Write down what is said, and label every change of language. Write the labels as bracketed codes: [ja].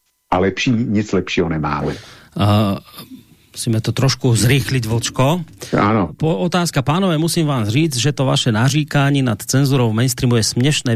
[cs] A lepší, nic lepšího nemáme. [sk] Musíme to trošku zrýchliť, Vlčko. Áno. [cs] Otázka, pánové, musím vám říct, že to vaše naříkání nad cenzurou v mainstreamu je směšné.